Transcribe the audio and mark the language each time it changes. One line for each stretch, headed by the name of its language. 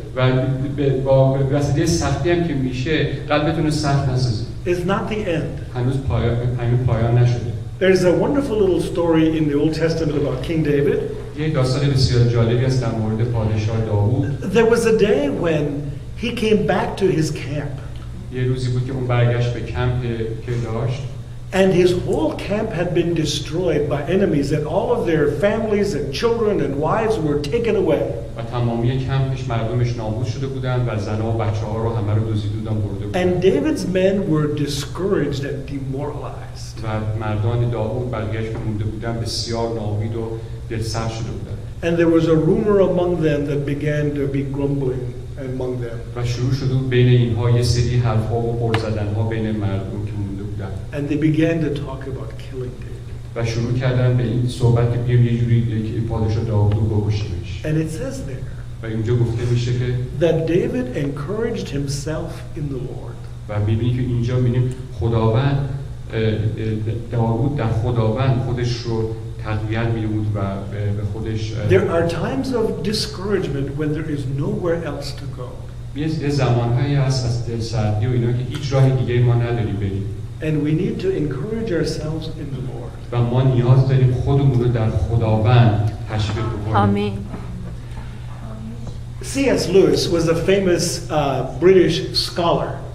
Persian: و با وسیله سختی هم که میشه قلبتون رو سخت نسازید.
English: It's not the end.
Persian: هنوز پایان نشده.
English: There's a wonderful little story in the Old Testament about King David.
Persian: یه داستان بسیار جالبی است در مورد پادشاه داوود.
English: There was a day when he came back to his camp.
Persian: یه روزی بود که اون برگشت به کمپ که داشت.
English: And his whole camp had been destroyed by enemies, and all of their families and children and wives were taken away.
Persian: و تمامی کمپش مردمش نابود شده بودن و زنها و بچه‌ها رو همه رو دزدیده بودن برده بودن.
English: And David's men were discouraged and demoralized.
Persian: و مردان داوود برگشت که مونده بودن بسیار ناامید و دلسرد شده بودن.
English: And there was a rumor among them that began to be grumbling among them.
Persian: و شروع شد بین اینها یه سری حرف‌ها و غر زدن‌ها بین مردم که مونده بودن.
English: And they began to talk about killing David.
Persian: و شروع کردن به این صحبت که بیایم یه جوری که پادشاه داوود رو بکشیمش.
English: And it says there
Persian: و اینجا گفته میشه که
English: that David encouraged himself in the Lord.
Persian: و می‌بینی که اینجا می‌بینیم خداوند داوود در خداوند خودش رو تقویت می‌نمود و به خودش
English: There are times of discouragement when there is nowhere else to go.
Persian: یه زمانهایی هست از دلسردی و اینا که هیچ راه دیگه ما نداریم بریم.
English: And we need to encourage ourselves in the Lord.
Persian: و ما نیاز داریم خودمون رو در خداوند تشویق بکنیم. آمین.
English: C.S. Lewis was a famous British scholar.